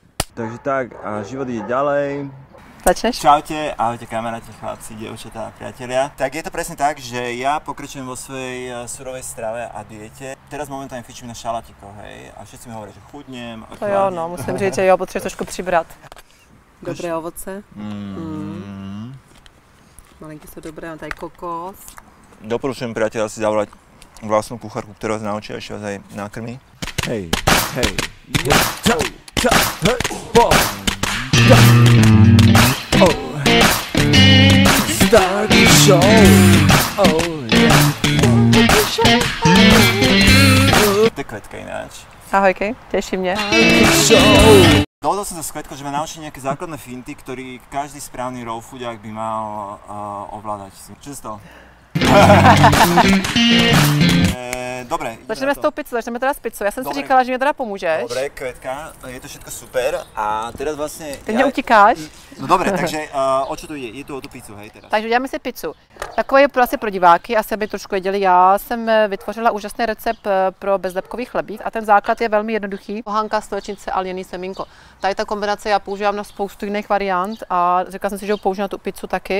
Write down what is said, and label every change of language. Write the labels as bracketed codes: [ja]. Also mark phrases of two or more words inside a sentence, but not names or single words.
[sk] Takže tak, a život ide ďalej. Začneš? Čaute, ahojte kamaráti, chlapci, dievčatá a priatelia. Tak je to presne tak, že ja pokračujem vo svojej surovej strave a diete. Teraz momentálne fičím na šalatiko, hej, a všetci mi hovoria, že chudnem. [cs] To jo, no, musím říct, že jo, potřebuješ trošku přibrat. Dobré ovoce. [sk] Malinky sú dobré, mám tady kokos. Doporučujem priateľa si zavolať vlastnú kuchárku, ktorá vás naučí a ešte vás aj nakrmí. Hej, hej, [en] start the show. Oh yeah. [sk] To je Kvetka ináč. [cs] Ahojky, teší mě. [sk] Dohodol som sa s Kvetkou, že ma naučí nejaké základné finty, ktorý každý správny raw foodiak by mal ovládať. Čo sa stalo? Dobre. Začneme s tou pizzou, začneme teda s pizzou. [cs] Já jsem si říkala, že mi teda pomůžeš. [sk] Dobre, Kvetka, je to všetko super a teraz vlastne... [cs] Ty mě utíkáš. [sk] No dobre, takže o čo tu ide? Je tu o tu pizzu, hej, teraz. [cs] Takže uděláme si pizzu. Takové je asi pro diváky, asi aby trošku věděli. Já jsem vytvořila úžasný recept pro bezlepkový chlebík a ten základ je velmi jednoduchý. Pohanka, slunečnice a lněný semínko. Tady ta kombinace já používám na spoustu jiných variant a řekla jsem si, že ho použiju na tu pizzu taky.